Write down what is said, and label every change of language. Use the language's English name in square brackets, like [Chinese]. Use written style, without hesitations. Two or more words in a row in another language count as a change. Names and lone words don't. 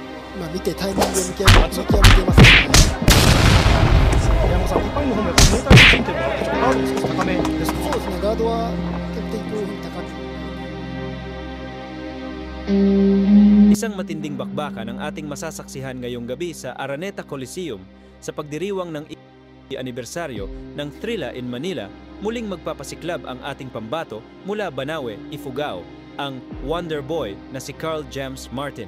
[Japanese] 見てタイミングを見極めていますね。山本さん、ディパインの方もやっぱりメーターについてるのはちょっとガード少し高めですか？そうですね、ガードは比較的高く。 [Filipino] Isang matinding bakbakan ang ating masasaksihan ngayong gabi sa Araneta Coliseum sa pagdiriwang ng anibersaryo ng Thrilla in Manila. Muling magpapasiklab ang ating pambato mula Banawe, Ifugao, ang Wonder Boy na si Carl James Martin.